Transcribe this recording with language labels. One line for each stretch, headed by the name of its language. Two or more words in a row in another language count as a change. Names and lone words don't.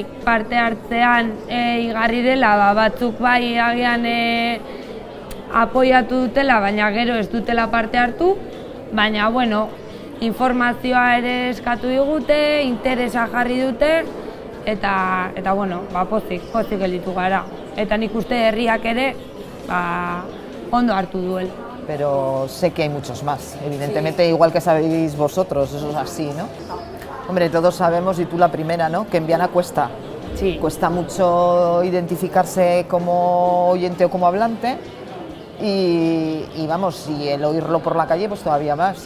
Basque: Parte hartzean igarri dela, batzuk bai agian apoiatu dutela, baina gero ez dutela parte hartu, baina informazioa ere eskatu digute, interesa jarri dute, eta pozik gelditu gara. Eta nik uste herriak ere ondo hartu duela.
Spanish: Pero sé que hay muchos más, evidentemente, sí. Igual que sabéis vosotros, eso es así, ¿no? Hombre, todos sabemos, y tú la primera, ¿no?, que en Viana cuesta. Sí. Cuesta mucho identificarse como oyente o como hablante, y el oírlo por la calle, pues todavía más.